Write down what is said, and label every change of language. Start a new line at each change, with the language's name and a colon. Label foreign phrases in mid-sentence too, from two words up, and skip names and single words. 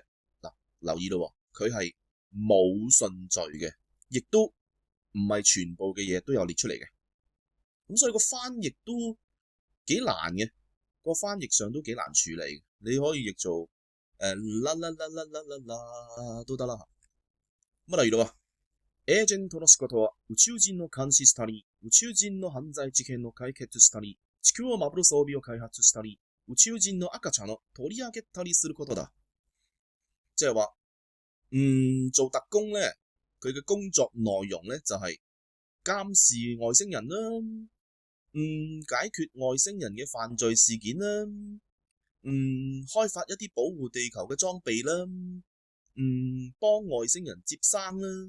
Cantonese: 留意咯，佢係冇順序嘅，亦都唔係全部嘅嘢都有列出嚟嘅。咁所以個翻譯都幾難嘅，個翻譯上都幾難處理。你可以譯做啦都得啦。例如咯，
Japanese: エージェントの仕事は宇宙人の監視したり、宇宙人の犯罪事件の解決したり、地球を守る装備を開発したり、宇宙人の赤ちゃんを取り上げたりすることだ。
Cantonese: 即係話，做特工咧，佢嘅工作內容咧就係監視外星人啦，解決外星人嘅犯罪事件啦，開發一啲保護地球嘅裝備啦，幫外星人接生啦。